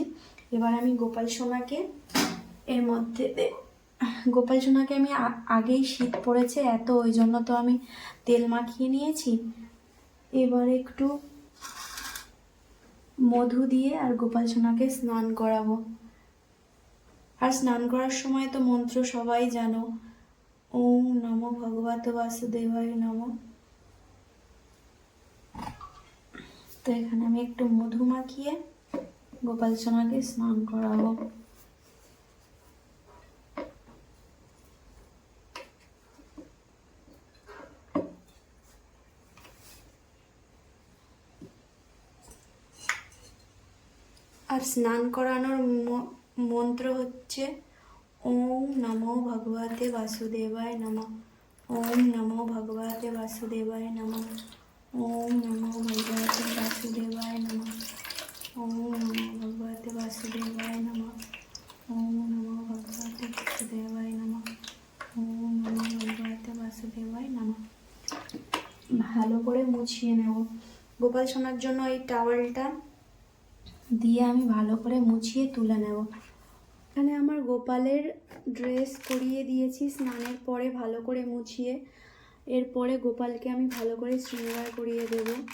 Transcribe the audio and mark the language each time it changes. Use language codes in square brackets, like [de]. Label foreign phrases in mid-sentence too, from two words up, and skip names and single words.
[bn] এবার আমি গোপাল সোনাকে এর মধ্যে গোপাল সোনাকে আমি আগেই শীত পড়েছে এত, ওই জন্য তো আমি তেল মাখিয়ে নিয়েছি। এবার একটু মধু দিয়ে আর গোপাল সোনাকে স্নান করাবো। আর স্নান করার সময় তো মন্ত্র সবাই জানো, [sa] ওম নমো ভগবতে বাসুদেবায় নমঃ। [bn] তো এখানে আমি একটু মধু মাখিয়ে গোপাল সোনাকে স্নান করাবো। আর স্নান করানোর মন্ত্র হচ্ছে [sa] ওম নমো ভগবতে বাসুদেবায় নমঃ, ওম নমো ভগবতে বাসুদেবায় নমঃ, ওম নমো ভগবতে বাসুদেবায় নমঃ, ওম নমো ভগবতে বাসুদেবায় নমঃ, ওম নমো ভগবতে বাসুদেবায় নমঃ, ওম নমো ভগবতে বাসুদেবায় নমঃ। [bn] ভালো করে মুছিয়ে নেব গোপাল সোনার জন্য। এই টাওয়েলটা দিয়ে আমি ভালো করে মুছিয়ে তুলে নেব। এখানে আমার গোপালের ড্রেস পরিয়ে দিয়েছি স্নানের পরে ভালো করে মুছিয়ে। এরপরে গোপালকে আমি ভালো করে শৃঙ্গার করিয়ে দেব।